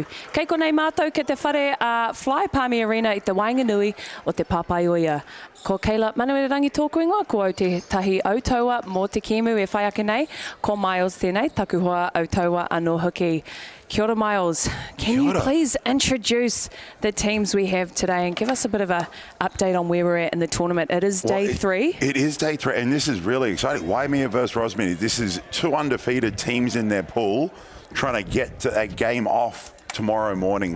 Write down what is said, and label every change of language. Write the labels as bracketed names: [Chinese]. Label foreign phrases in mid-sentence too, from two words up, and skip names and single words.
[Māori] Kei konei mātou ke te whare a Fly Palmy Arena i te Wainganui o te Papaioia. Ko Kayla Manuerangi tōku ingoa, ko au te tahi autaua mō te Kēmu e whai ake nei, ko Miles tēnei, taku hoa autaua anō hoki. Kia ora, Miles. [English] Can you please introduce the teams we have today and give us a bit of a update on where we're at in the tournament? It is day three. It is day three, and this is really exciting. Waimea versus Rosmini. This is two undefeated teams in their pool trying to get to a game off tomorrow morning.